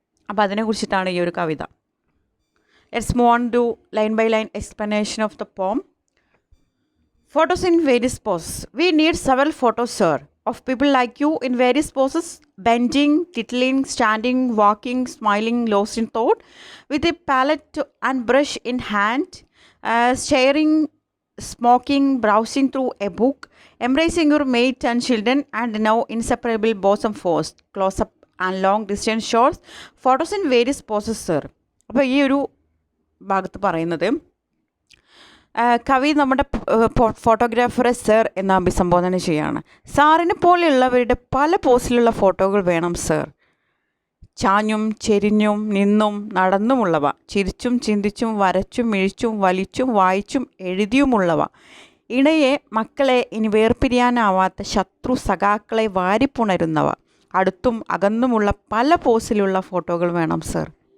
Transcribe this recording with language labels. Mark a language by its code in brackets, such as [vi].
[ml] അപ്പോൾ അതിനെക്കുറിച്ചിട്ടാണ് ഈ ഒരു കവിത. [en] Let's move on to line by line explanation of the poem. Photos in various poses. We need several photos, sir, of people like you in various poses, bending, tittling, standing, walking, smiling, lost in thought, with a palette and brush in hand, staring, smoking, browsing through a book, embracing your mate and children, and now inseparable bosom force, close-up and long-distance shots. Photos in various poses, sir. [ml] അപ്പോൾ ഈ ഒരു ഭാഗത്ത് പറയുന്നത്, കവി നമ്മുടെ ഫോട്ടോഗ്രാഫറെ sir എന്ന് അഭിസംബോധന ചെയ്യുകയാണ്. സാറിനെ പോലെയുള്ളവരുടെ പല പോസിലുള്ള ഫോട്ടോകൾ വേണം സർ. ചാഞ്ഞും ചെരിഞ്ഞും നിന്നും നടന്നുമുള്ളവ, ചിരിച്ചും ചിന്തിച്ചും വരച്ചും മിഴിച്ചും വലിച്ചും വായിച്ചും എഴുതിയുമുള്ളവ, ഇണയെ മക്കളെ ഇനി വേർപിരിയാനാവാത്ത ശത്രു സഖാക്കളെ വാരിപ്പുണരുന്നവ, അടുത്തും അകന്നുമുള്ള പല പോസിലുള്ള ഫോട്ടോകൾ വേണം സർ.